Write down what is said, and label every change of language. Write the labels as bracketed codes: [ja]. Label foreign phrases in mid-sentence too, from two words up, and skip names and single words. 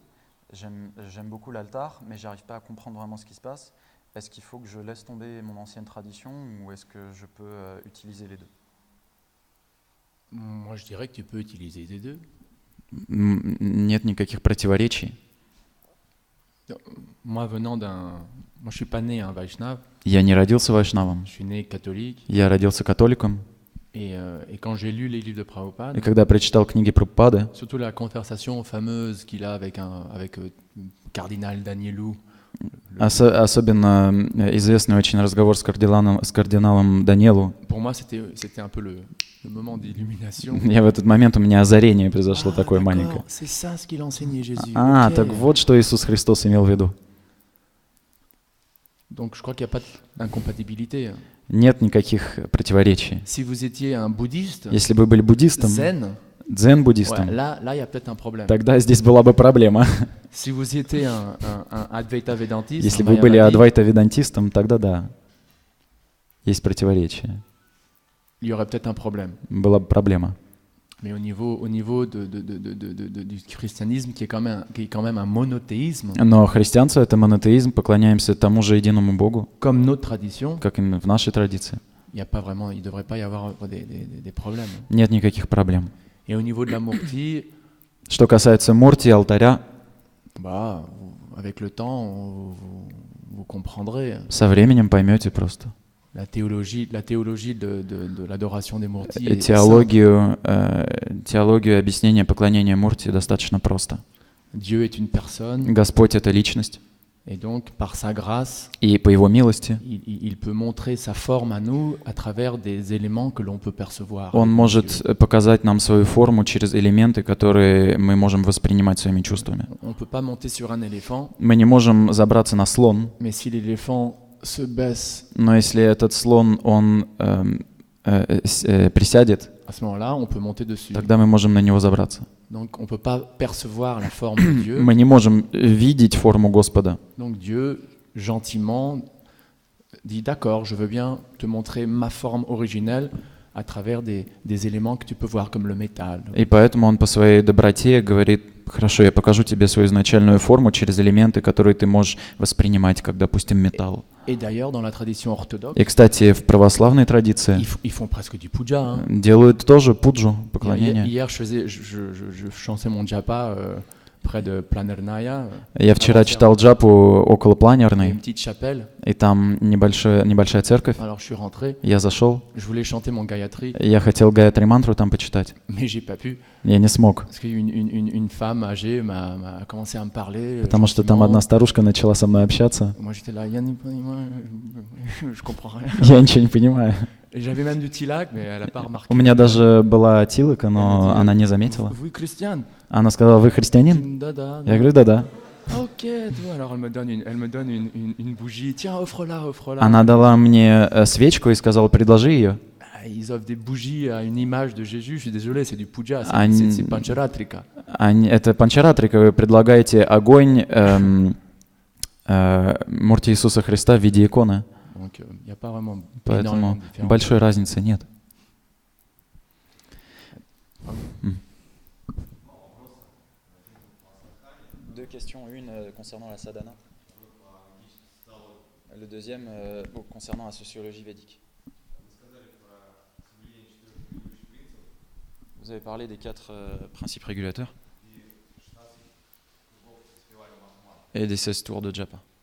[fr] J'aime beaucoup l'altar, mais j'arrive pas à comprendre vraiment ce qui se passe. Est-ce qu'il faut que je laisse tomber mon ancienne tradition ou est-ce que je peux utiliser les deux? Moi, je dirais que tu peux utiliser les deux. [ru] Нет никаких противоречий. [fr] Moi, moi, je suis pas né un Vaishnava. [ru] Я не родился вайшнавом. [fr] Je suis né catholique. [ru] Я родился католиком. [fr] Et quand j'ai lu les livres de Prabhupada, [ru] И когда я прочитал книги Прабхупады, [fr] surtout la conversation fameuse qu'il a avec cardinal Danielou, [ru] особенно известный очень разговор с кардиналом Даниэлу. [fr] pour moi, c'était un peu le moment d'illumination. [ru] Я в этот момент, у меня озарение произошло такое [fr] d'accord, [ru] маленькое. [fr] c'est ça ce qu'il enseignait Jésus. [ru] А, Ok. так вот, что Иисус Христос имел в виду. [fr] Donc, je crois qu'il n'y a pas d'incompatibilité. [ru] Нет никаких противоречий. [fr] Si vous étiez un bouddhiste, [ru] Если бы вы были буддистом, [fr] zen, [ru] дзен-буддистом, [fr] ouais, là, il y a peut-être un problème. [ru] тогда здесь была бы проблема. [fr] Si vous étiez un Advaita Vedantiste, [ru] Если [fr] un [ru] бы вы были [fr] Mayavadi, [ru] адвайта-ведантистом, тогда да. Есть противоречие. [fr] il y aurait peut-être un problème. [ru] Была бы проблема. [fr] Mais au niveau du christianisme, qui est quand même un monothéisme, [ru] Но христианство — это монотеизм, поклоняемся тому же единому Богу, [fr] comme notre tradition, [ru] как и в нашей традиции. [fr] il ne devrait pas y avoir des problèmes. [ru] Нет никаких проблем. [fr] Et au niveau de la murti, [ru] Что касается мурти, алтаря, [fr] avec le temps, vous comprendrez [ru] со временем поймете просто. [fr] la théologie de l'adoration des murtis. est [ru] Теологию объяснения поклонения мурти достаточно просто. [fr] simple. Dieu est une personne, [ru] Господь — это личность, [fr] Et donc, par sa grâce, [ru] И по Его милости [fr] il peut montrer sa forme à nous à travers des éléments que l'on peut percevoir. [ru] Он [fr] avec nos [ru] может [fr] yeux. [ru] показать нам свою форму через элементы, которые мы можем воспринимать своими чувствами. [fr] On ne peut pas monter sur un éléphant, [ru] Мы не можем забраться на слон, [fr] mais si l'éléphant se baisse, [ru] но если этот слон, он присядет, [fr] à ce moment-là, on peut monter dessus. [ru] тогда мы можем на него забраться. [fr] Donc, on ne peut pas percevoir la forme de Dieu. [ru] Мы не можем видеть форму Господа. [fr] Donc, Dieu, gentiment, dit d'accord, je veux bien te montrer ma forme originelle à travers des éléments que tu peux voir comme le métal. [ru] И поэтому он по своей доброте говорит: хорошо, я покажу тебе свою изначальную форму через элементы, которые ты можешь воспринимать, как, допустим, металл. [fr] Et d'ailleurs, dans la tradition orthodoxe, [ru] И, кстати, в православной традиции [fr] ils font presque du puja. Hein. [ru] делают тоже пуджу, [fr] Hier, [ru] поклонение. [fr] je chantais mon japa près de Planernaya. [ru] Я вчера читал джапу около [fr] Il y a une [ru] планерной, [fr] petite chapelle. [ru] и там небольшая церковь. [fr] Alors, je suis rentré. [ru] Я зашел, [fr] Je voulais chanter mon Gayatri, [ru] я хотел Гаятри мантру там почитать. [fr] mais j'ai pas pu. [ru] Я не смог, [fr] Parce qu'une femme âgée m'a commencé à me parler. [ru] потому что там [fr] gentiment. [ru] одна старушка начала со мной общаться. [fr] Moi, j'étais là, je comprends rien. [ru] Я ничего не понимаю. [fr] Et j'avais même du tilak, mais elle n'a pas remarqué. [ru] У меня даже была тилока, но она не заметила. [fr] Oui, Christiane. [ru] Она сказала: вы христианин? Dada. Я говорю: да-да. [fr] Ok, tu vois, alors elle me donne une bougie. Tiens, offre-la, offre-la. [ru] Она дала мне свечку и сказала: предложи ее. [fr] Ah, ils offrent des bougies à une image de Jésus. Je suis désolé, c'est du puja, [ru] Они- [fr] c'est Pancharatrika. [ru] Это панчаратрика, вы предлагаете огонь Мурти Иисуса Христа в виде иконы. [fr] Donc, il n'y a pas vraiment énormément [ru] Поэтому [fr] de différence. [ru] большой разницы нет. [fr] Deux questions, une concernant la sadhana, le deuxième concernant la sociologie védique. Vous avez parlé des 4 principes régulateurs et des 16 tours de japa.